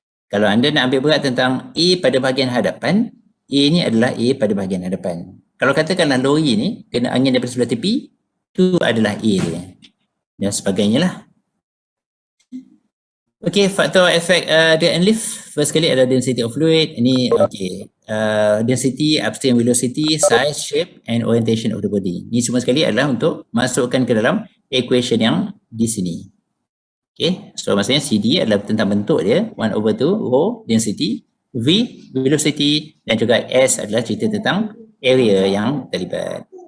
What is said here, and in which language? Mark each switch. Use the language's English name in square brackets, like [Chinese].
[Malay] Kalau anda nak ambil berat tentang A pada bahagian hadapan, A ni adalah A pada bahagian hadapan. Kalau katakanlah lori ni kena angin daripada sebelah tepi, tu adalah A dia. Dan sebagainya lah. Okay, faktor efek drag and lift. [English] First [Malay] kali adalah [English] density of fluid. [Malay] Ini okay. [English] Density, upstream velocity, size, shape and orientation of the body. [Malay] Ini semua sekali adalah untuk masukkan ke dalam equation yang di sini. Okay, so maksudnya CD adalah tentang bentuk dia, 1/2 rho, density, V, velocity dan juga S adalah cerita tentang area yang terlibat.